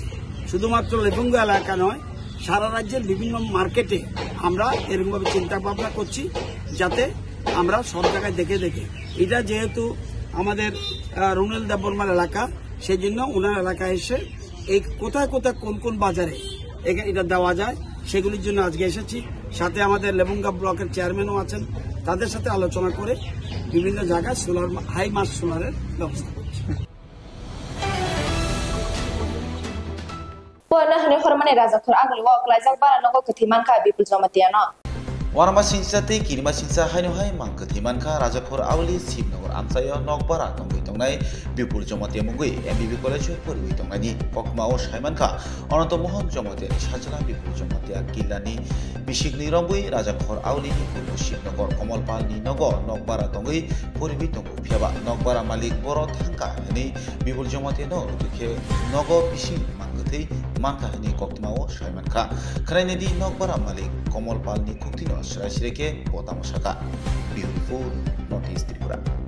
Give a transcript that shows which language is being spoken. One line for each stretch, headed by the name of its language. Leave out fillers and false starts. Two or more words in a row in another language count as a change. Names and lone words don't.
Bangla: শুধুমাত্র লেফুঙ্গা এলাকা নয়, সারা রাজ্যের বিভিন্ন মার্কেটে আমরা এরকমভাবে চিন্তা ভাবনা করছি যাতে আমরা সব জায়গায় দেখে এটা যেহেতু আমাদের রুনেল দেববর্মার এলাকা, সেই জন্য ওনার এলাকায় এসে এই কোথায় কোন বাজারে এটা দেওয়া যায় সেগুলির জন্য আজকে এসেছি। সাথে আমাদের লেফুঙ্গা ব্লকের চেয়ারম্যানও আছেন, তাদের সাথে আলোচনা করে বিভিন্ন জায়গায়
English: solar highmast
Bangla: সোলারের ব্যবস্থা করছি।
Kok Borok: Pona hane hormane rajakhor agli wak laijak bara nogo kuthiman ka bipul jamatiano warma singsate kirima singsa haino hai mangka thimanka rajakhor awli sibnogor amsayo nokbara tongoi tongnai bipul jamati mugui MBB college porwi tongnani kokmao saimanka ononto mohan jamati sajala bipul jamati kilani bisikni rombui rajakhor awli ni purbo sibnogor komolpal ni nogo nokbara tongoi porwi tongo phiaba nokbara malik boro thangka hani bipul jamati no dukhe nogo bising mangkethei manka hani kokmao saimanka khraine di nokbara malik komolpal ni kuktino Sireke Potamosaka beautiful North East Tripura.